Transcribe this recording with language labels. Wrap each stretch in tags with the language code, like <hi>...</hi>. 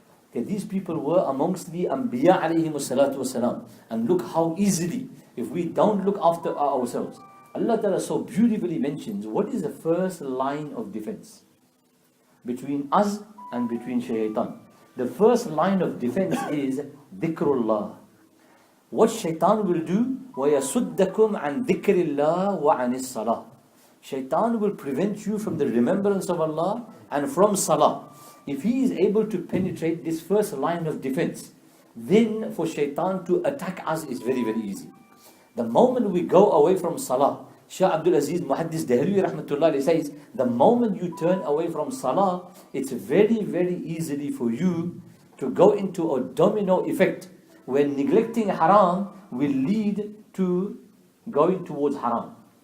<en>Okay, these people were amongst the Anbiya alayhimu salatu wasalam. And look how easily, if we don't look after ourselves. Allah Ta'ala so beautifully mentions what is the first line of defense between us and between shaitan. The first line of defense is dhikrullah. What shaitan will do,</en> <ar>وَيَسُدَّكُمْ عَنْ ذِكْرِ اللَّهِ وَعَنِ الصَّلَاةِ.</ar> <en>Shaitan will prevent you from the remembrance of Allah and from salah. If he is able to penetrate this first line of defense, then for shaitan to attack us is very, very easy. The moment we go away from salah, Shah Abdul Aziz Muhaddis Dehlwi Rahmatullah says, the moment you turn away from salah, it's very, very easily for you to go into a domino effect when neglecting haram will lead to going towards haram.</en>